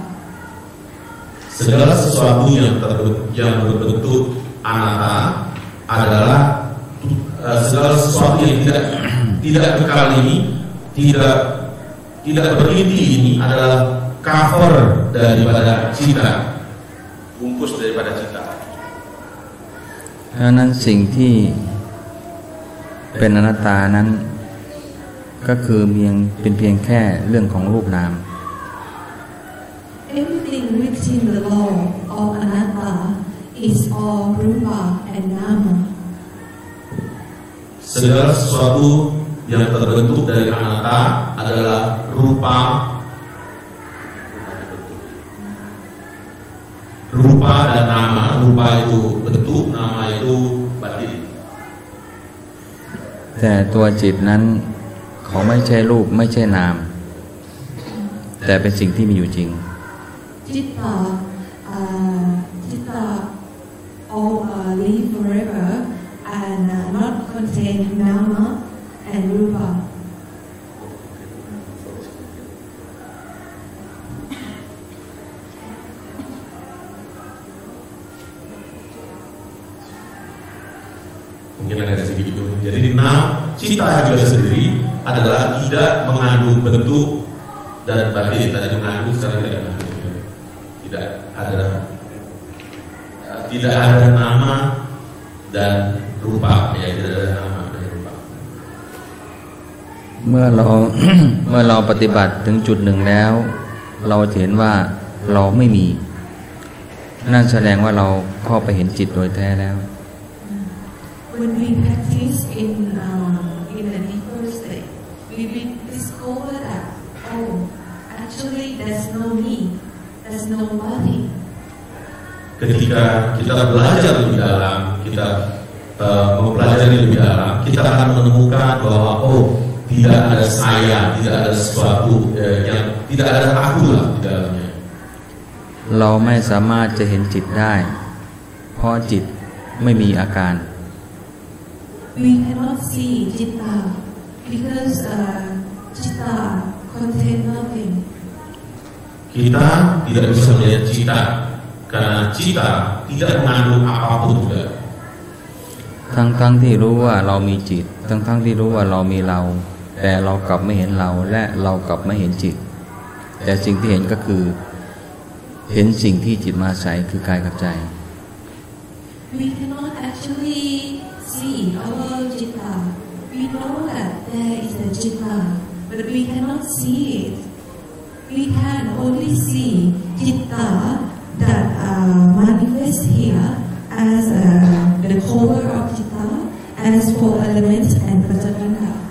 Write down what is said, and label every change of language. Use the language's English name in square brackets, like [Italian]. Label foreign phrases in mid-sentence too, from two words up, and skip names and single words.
[Indonesian] Segala sesuatu yang berbentuk anatta adalah segala sesuatu yang tidak tidak kekal ini, tidak berhenti ini adalah cover daripada cita, bungkus daripada cita. [Thai] เพราะนั้นสิ่งที่เป็นอนัตตานั้นก็คือเป็นเพียงแค่เรื่องของรูปนาม [English] Everything within the law of anatta is all rupa and nama. [Indonesian] Segala sesuatu yang terbentuk dari anatta adalah rupa dan nama. Rupa itu bentuk, nama itu batin. [Thai] แต่ตัวจิตนั้นเขาไม่ใช่รูปไม่ใช่นามแต่เป็นสิ่งที่มีอยู่จริง [English] Citta, all live forever and not contain nama and rupa. [Indonesian] Mungkin ada sedikit itu. Jadi cita juga sendiri adalah tidak mengandung bentuk dan batin. Tadi mengandung, sekarang tidak mengandung. Tidak ada nama dan rupa, ya, tidak ada nama dan rupa. [Thai] เมื่อเราปฏิบัติถึงจุดหนึ่งแล้วเราเห็นว่าเราไม่มีนั่นแสดงว่าเราเข้าไปเห็นจิตโดยแท้แล้ว [English] When we practice in a deeper state, we discover that actually there's no me, there's no body. [Indonesian] Ketika kita belajar lebih dalam, kita mempelajari lebih dalam, kita akan menemukan bahwa tidak ada saya, tidak ada sesuatu yang tidak ada aku lah di dalamnya. [Thai] เราไม่สามารถจะเห็นจิตได้เพราะจิตไม่มีอาการ [English] We cannot see citta because citta contain nothing. [Indonesian] Kita tidak bisa melihat cita karena cita tidak mengandung apapun juga. [Thai] ทั้งที่รู้ว่าเรามีจิตทั้งที่รู้ว่าเรามีเราแต่เรากลับไม่เห็นเราและเรากลับไม่เห็นจิตแต่สิ่งที่เห็นก็คือเห็นสิ่งที่จิตมาอาศัยคือกายกับใจ [English] We cannot actually see our citta. We know that there is a citta, but we cannot see it. We can only see citta that manifests here as the cover of citta, as four elements and Paccakanda.